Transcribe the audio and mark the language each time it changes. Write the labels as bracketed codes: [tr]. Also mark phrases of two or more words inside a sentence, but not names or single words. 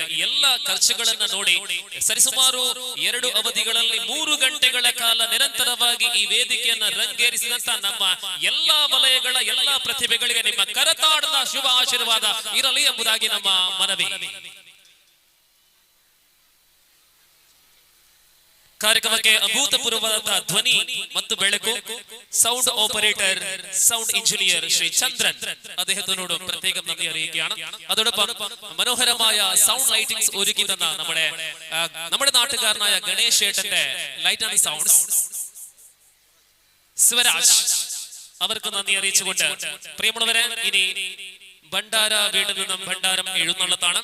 [kn] ಈ ಎಲ್ಲ ಖರ್ಚುಗಳನ್ನ ನೋಡಿ ಸರಿಸುಮಾರು 2 ಅವಧಿಗಳಲ್ಲಿ 3 ಗಂಟೆಗಳ ಕಾಲ ನಿರಂತರವಾಗಿ ಈ ವೇದಿಕೆಯನ್ನ ರಂಗೇರಿಸಿದಂತ ನಮ್ಮ ಎಲ್ಲಾ ವಲಯಗಳ ಎಲ್ಲಾ ಪ್ರತಿಭೆಗಳಿಗೆ ನಿಮ್ಮ ಕರತಾಡದ ಶುಭ ಆಶೀರ್ವಾದ ಇರಲಿ ಎಂಬುದಾಗಿ ನಮ್ಮ ಮನವಿ. ಕಾರ್ಯಕ್ರಮಕ್ಕೆ ಅಭೂತಪೂರ್ವವಾದ ಧ್ವನಿ ಮತ್ತು ಬೆಳಕು [en] sound operator sound engineer [ml] ശ്രീ ചന്ദ്രൻ അദ്ദേഹത്തിനോട് പ്രത്യേകം നന്ദി അറിയിക്കുകയാണ്. അതോടൊപ്പം മനോഹരമായ [en] sound lightings [ml] ഒരുക്കി തന്ന നമ്മുടെ നാട്ടുകാരനായ ഗണേഷ് ഏട്ടന്റെ [en] light and sounds [ml] ശിവരാജ് അവർക്ക് നന്ദി അറിയിച്ചുകൊണ്ട് പ്രിയമുള്ളവരെ, ഇനി ഭണ്ഡാര വീട്ടിൽ നിന്നും ഭണ്ഡാരം എഴുന്നള്ളത്താണ്.